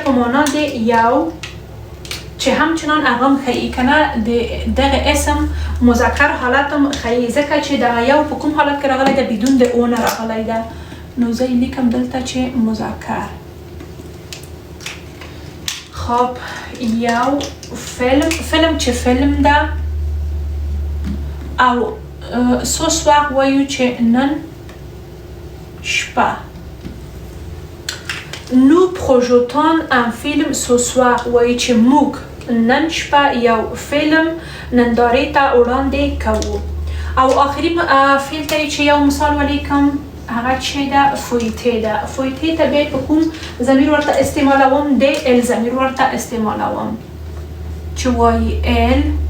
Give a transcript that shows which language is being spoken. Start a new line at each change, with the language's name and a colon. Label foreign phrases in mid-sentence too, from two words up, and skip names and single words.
Pashto: په معنا د یو چې همچنان هغه هم ښیي کنه دغه اسم مذکر حالت هم ښیي ځکه چې دغه یو په کوم حالت کې راغلی ده؟ بدون د او نه راغلی ده. نو زه یې لیکم دلته چې مذکر. خب یو فلم چې فلم ده او
French: ce soir
Pashto: وایو چې نن شپه.
French: nous projetons un film ce soir
Pashto: وایي چې موږ نن شپه یو فلم نندارې ته وړاندې کوو. او آخري فعل ته چې یو مثال ولیکم هغه چې ده فویته ده. فویته ته بیا په کوم ضمیر ورته استعمالوم؟ د ال ضمیر ورته استعمالوم چې وایي ال.